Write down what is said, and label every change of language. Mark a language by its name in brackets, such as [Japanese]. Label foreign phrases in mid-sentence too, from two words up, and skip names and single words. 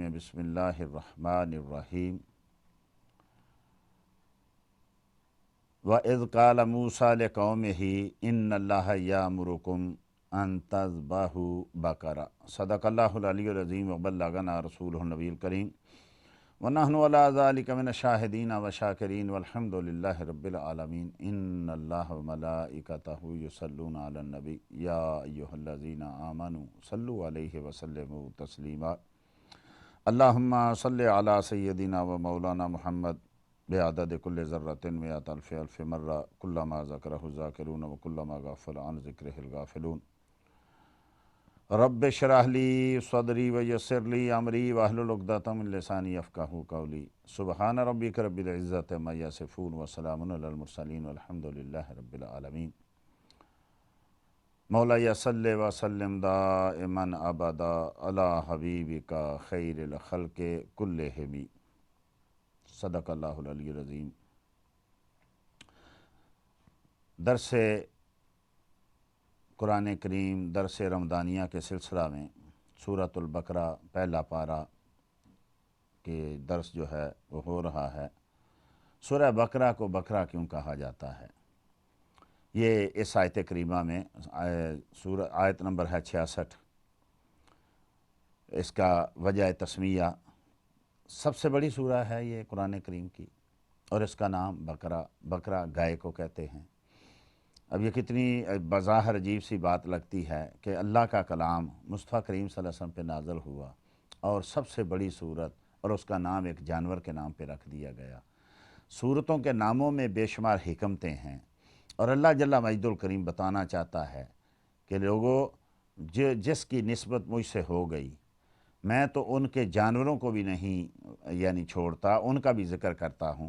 [Arabic] بسم الله الرحمن الرحيم۔ وإذ قال موسى لقومه إن الله يأمركم أن تذبحوا بقرة. صدق الله العلي العظيم وبلغنا رسوله النبي الكريم ونحن على ذلك من الشاهدين والشاكرين والحمد لله رب العالمين. إن الله وملائكته يصلون على النبي يا أيها الذين آمنوا صلوا عليه وسلموا تسليما. اللهم صل على سيدنا ومولانا محمد بعدد كل ذرة مائة ألف ألف مرة كلما ذكره الذاكرون وكلما غفل عن ذكره الغافلون. رب اشرح لي صدري ويسر لي أمري واحلل عقدة من لساني يفقهوا قولي. سبحان ربك رب العزة عما يصفون وسلام على المرسلين والحمد لله رب العالمين. مولاي صل وسلم دائما أبدا على حبيبك خير الخلق كلهم. صدق الله العلي العظيم. [Urdu] درس قرآن کریم درس رمضانیہ کے سلسلہ میں سورۃ البقرہ پہلا پارہ کے درس جو ہے وہ ہو رہا ہے. سورہ بقرہ کو بقرہ کیوں کہا جاتا ہے، یہ اس آیت کریمہ میں آیت نمبر ہے 66. اس کا وجہ تسمیہ سب سے بڑی سورہ ہے یہ قرآن کریم کی، اور اس کا نام بقرہ گائے کو کہتے ہیں. اب یہ کتنی بظاہر عجیب سی بات لگتی ہے کہ اللہ کا کلام مصطفیٰ کریم [Arabic] सल्लल्लाहु अलैहि वसल्लम [Urdu] پہ نازل ہوا اور سب سے بڑی سورت، اور اس کا نام ایک جانور کے نام پہ رکھ دیا گیا. سورتوں کے ناموں میں بے شمار حکمتیں ہیں، اور اللہ [Arabic] जल्ला मजदुल करीम [Urdu] بتانا چاہتا ہے کہ لوگوں جس کی نسبت مجھ سے ہو گئی، میں تو ان کے جانوروں کو بھی نہیں یعنی چھوڑتا، ان کا بھی ذکر کرتا ہوں.